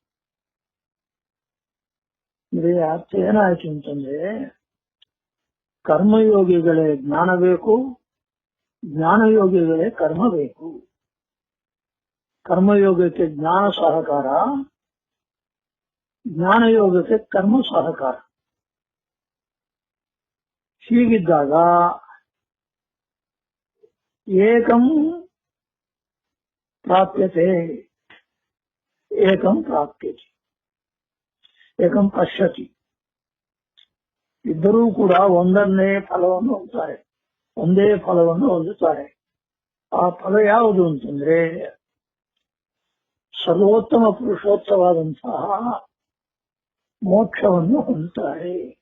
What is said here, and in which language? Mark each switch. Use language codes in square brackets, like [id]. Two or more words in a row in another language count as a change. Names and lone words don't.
[kn] ಇದೇ ಅರ್ಥ ಏನಾಯ್ತು ಅಂತಂದ್ರೆ, ಕರ್ಮಯೋಗಿಗಳೇ ಜ್ಞಾನ ಬೇಕು, ಜ್ಞಾನಯೋಗಿಗಳೇ ಕರ್ಮ ಬೇಕು. ಕರ್ಮಯೋಗಕ್ಕೆ ಜ್ಞಾನ ಸಹಕಾರ, ಜ್ಞಾನಯೋಗಕ್ಕೆ ಕರ್ಮ ಸಹಕಾರ. [sa] ಹೀಗಿದ್ದಾಗ ಏಕಂ ಪ್ರಾಪ್ಯತೆ, ಏಕಂ ಪ್ರಾಪ್ಯತೆ, ಏಕಂ ಪಶ್ಯತಿ. [kn] ಇಬ್ಬರೂ ಕೂಡ ಒಂದನ್ನೇ ಫಲವನ್ನು ಹೊಂದುತ್ತಾರೆ, ಒಂದೇ ಫಲವನ್ನು ಹೊಂದುತ್ತಾರೆ. ಆ ಫಲ ಯಾವುದು ಅಂತಂದ್ರೆ ಸರ್ವೋತ್ತಮ ಪುರುಷೋತ್ತವಾದಂತಹ ಮೋಕ್ಷವನ್ನು ಹೊಂದುತ್ತಾರೆ.